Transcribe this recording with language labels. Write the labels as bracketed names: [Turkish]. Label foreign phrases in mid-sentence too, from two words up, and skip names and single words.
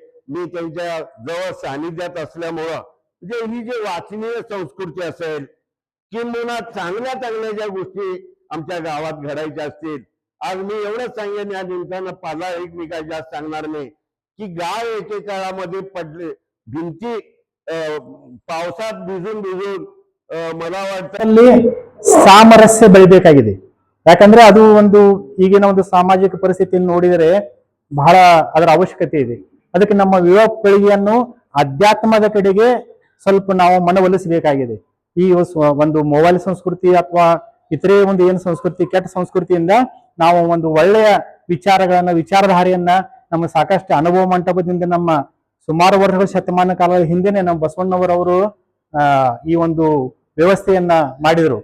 [Marathi] मी त्यांच्या जवळ सानिध्यात असल्यामुळं म्हणजे ही जी वाचनीय संस्कृती असेल, किंबहुना चांगल्या ज्या गोष्टी आमच्या गावात घडायच्या असतील. आज मी एवढंच सांगेन या निमित्तानं, पाला एक मी काय जास्त सांगणार नाही, की गाव एकेकाळामध्ये पडले भिंती पावसात भिजून मला वाटतं [Kannada] ಅಲ್ಲಿ ಸಾಮರಸ್ಯ ಬೆಳಿಬೇಕಾಗಿದೆ. ಯಾಕಂದ್ರೆ ಅದು ಒಂದು ಈಗಿನ ಒಂದು ಸಾಮಾಜಿಕ ಪರಿಸ್ಥಿತಿಯನ್ನು ನೋಡಿದರೆ ಬಹಳ ಅದರ ಅವಶ್ಯಕತೆ ಇದೆ. ಅದಕ್ಕೆ ನಮ್ಮ ಯುವ ಪೀಳಿಗೆಯನ್ನು ಅಧ್ಯಾತ್ಮದ ಕಡೆಗೆ ಸ್ವಲ್ಪ ನಾವು ಮನವೊಲಿಸಬೇಕಾಗಿದೆ. ಈ ಒಂದು ಮೊಬೈಲ್ ಸಂಸ್ಕೃತಿ ಅಥವಾ ಇತರೆ ಒಂದು ಏನು ಸಂಸ್ಕೃತಿ, ಕೆಟ್ಟ ಸಂಸ್ಕೃತಿಯಿಂದ ನಾವು ಒಂದು ಒಳ್ಳೆಯ ವಿಚಾರಧಾರೆಯನ್ನ ನಮ್ಮ ಸಾಕಷ್ಟು ಅನುಭವ ಮಂಟಪದಿಂದ ನಮ್ಮ ಸುಮಾರು ವರ್ಷಗಳ ಶತಮಾನ ಕಾಲದ ಹಿಂದೆನೆ ನಮ್ಮ ಬಸವಣ್ಣವರವರು ಈ ಒಂದು ವ್ಯವಸ್ಥೆಯನ್ನ ಮಾಡಿದರು.